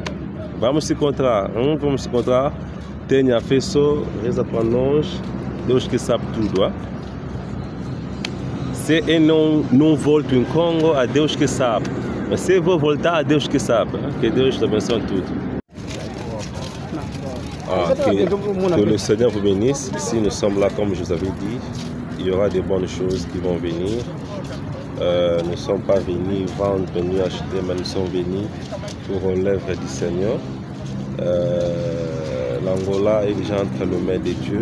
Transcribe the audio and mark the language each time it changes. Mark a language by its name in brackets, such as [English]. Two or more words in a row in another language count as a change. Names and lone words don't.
[Portuguese] Vamos se encontrar, Tenha fé só, reza para nós, Deus que sabe tudo. Se eu não volto em Congo, a Deus que sabe. Mas se eu vou voltar, a Deus que sabe. Que Deus te abençoe tudo. [French] Que le Seigneur vous bénisse. Ici, nous sommes là, comme je vous avais dit. Il y aura des bonnes choses qui vont venir. Nous ne sommes pas venus vendre, venus acheter, mais nous sommes venus pour l'œuvre du Seigneur. L'Angola est déjà entre les mains de Dieu.